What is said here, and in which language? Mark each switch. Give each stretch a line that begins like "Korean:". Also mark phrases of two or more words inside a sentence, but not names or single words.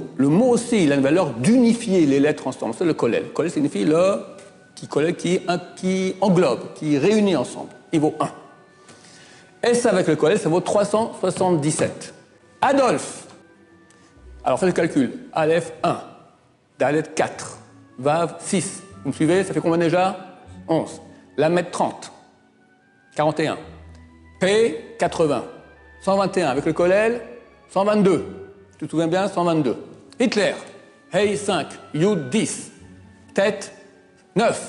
French: Le mot aussi, il a une valeur d'unifier les lettres ensemble. C'est le Kollel. Le Kollel signifie le qui englobe, qui réunit ensemble. Il vaut 1. S avec le Kollel, ça vaut 377. Adolphe. Alors faites le calcul. Aleph 1. Dalet 4. Vav 6. Vous me suivez? Ça fait combien déjà? 11. Lamed 30. 41. P 80. 121. Avec le Kollel, 122. Tu te souviens bien? 122. Hitler. Hey 5. Yud 10. Tête 9.